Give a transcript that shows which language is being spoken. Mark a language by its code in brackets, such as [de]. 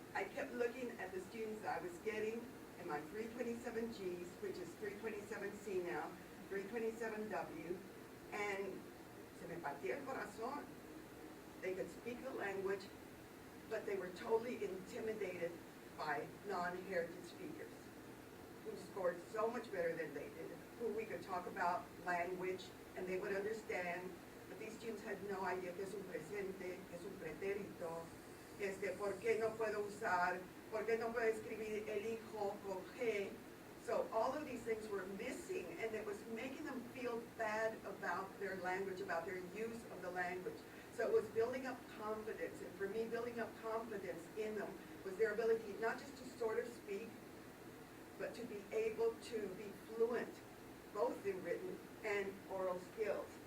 [en] I kept looking at the students that I was getting in my 327Gs, which is 327C now, 327W, and [es] se me partía el corazón. [en] They could speak the language, but they were totally intimidated by non-heritage speakers who scored so much better than they did, who we could talk about language, and they would understand had no idea [es] qué es un presente, qué es un pretérito, por qué no puedo usar, por qué no puedo escribir el hijo con G. [en] So all of these things were missing, and it was making them feel bad about their language, about their use of the language. So it was building up confidence, and for me, building up confidence in them was their ability not just to sort of speak, but to be able to be fluent, both in written and oral skills.